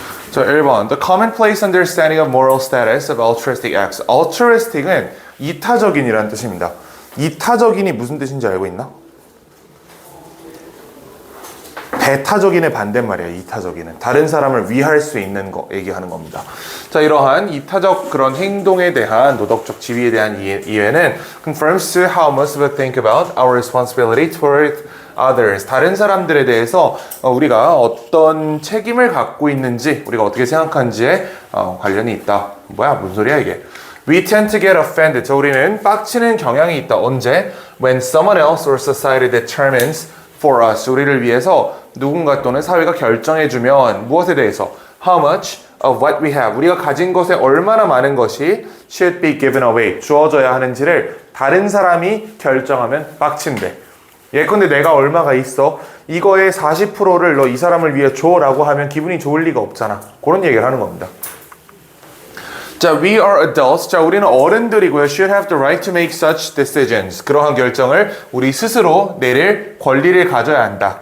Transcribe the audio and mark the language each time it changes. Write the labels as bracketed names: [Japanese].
[Korean] 자, 1번. [English] The commonplace understanding of moral status of altruistic acts. [Korean] altruistic은 이타적인이라는 뜻입니다. 이타적인이 무슨 뜻인지 알고 있나? 배타적인의 반대말이에요. 이타적인은 다른 사람을 위할 수 있는 거 얘기하는 겁니다. 자, 이러한 이타적 그런 행동에 대한 도덕적 지위에 대한 이해는 [English] confirms how most of us think about our responsibility toward others. [Korean] 다른 사람들에 대해서 우리가 어떤 책임을 갖고 있는지, 우리가 어떻게 생각하는지에 관련이 있다. 뭐야, 무슨 소리야 이게? [English] We tend to get offended. [Korean] 자, 우리는 빡치는 경향이 있다. 언제? [English] When someone else or society determines for us. [Korean] 우리를 위해서 누군가 또는 사회가 결정해주면 무엇에 대해서? [English] How much of what we have. [Korean] 우리가 가진 것에 얼마나 많은 것이 [English] should be given away. [Korean] 주어져야 하는지를 다른 사람이 결정하면 빡친대. 예컨대 내가 얼마가 있어. 이거의 40%를 너 이 사람을 위해 줘라고 하면 기분이 좋을 리가 없잖아. 그런 얘기를 하는 겁니다. [English] 자, we are adults. [Korean] 자, 우리는 어른들이고요. [English] Should have the right to make such decisions. [Korean] 그러한 결정을 우리 스스로 내릴 권리를 가져야 한다.